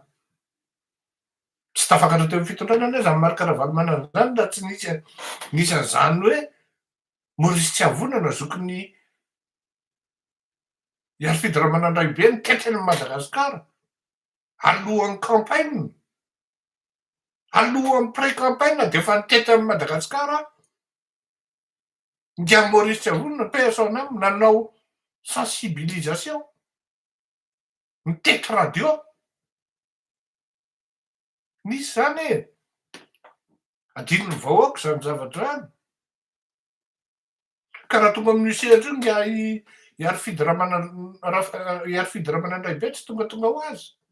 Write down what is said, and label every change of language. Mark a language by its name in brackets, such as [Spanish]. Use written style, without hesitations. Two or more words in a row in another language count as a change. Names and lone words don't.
[Malagasy] Tsy tafakatra teo amin'ny fitondrana anie zany marika ara-valomana zany raha tsy nisy an'izany hoe Maurice Tsiavona zokin'ny i Arfidy Ramanandraibe nitaitra an'i Madagasikara alohan'ny campagne. Alohan'ny pré-campagne de efa nitaitra an'i Madagasikara. Ndian'i Maurice Tsiavona [French] paix à son âme [Malagasy] nanao sensibilisation. Nitety radio. Nisy zany e. Adinony vahoaka zany zavatra zany. Ka raha tonga amin'io sehatra io i Arfidy Ramanandraibe tsy tonga ho azy.